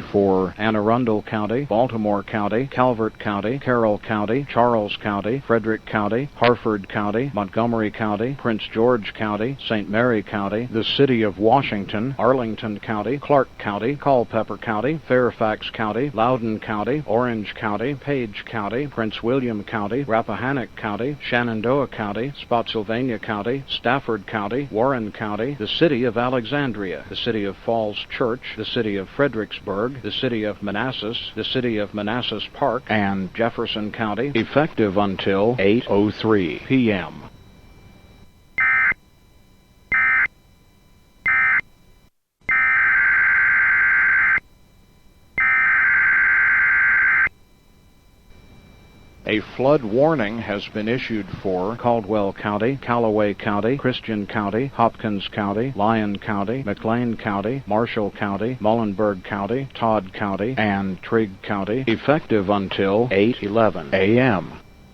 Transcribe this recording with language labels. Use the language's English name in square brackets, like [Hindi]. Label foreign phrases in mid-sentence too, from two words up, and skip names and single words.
[English] for Anne Arundel County, Baltimore County, Calvert County, Carroll County, Charles County, Frederick County, Harford County, Montgomery County, Prince George County, St. Mary County, the City of Washington, Arlington County, Clark County, Culpeper County, Fairfax County, Loudoun County, Orange County, Page County, Prince William County, Rappahannock County, Shenandoah County, Spotsylvania County, Stafford County, Warren County, the City of Alexandria, the City of Falls Church, the City of Fredericksburg, the City of Manassas, the City of Manassas Park, and Jefferson County, effective until 8:03 p.m. A flood warning has been issued for Caldwell County, Callaway County, Christian County, Hopkins County, Lyon County, McLean County, Marshall County, Muhlenberg County, Todd County, and Trigg County, effective until 8:11 a.m.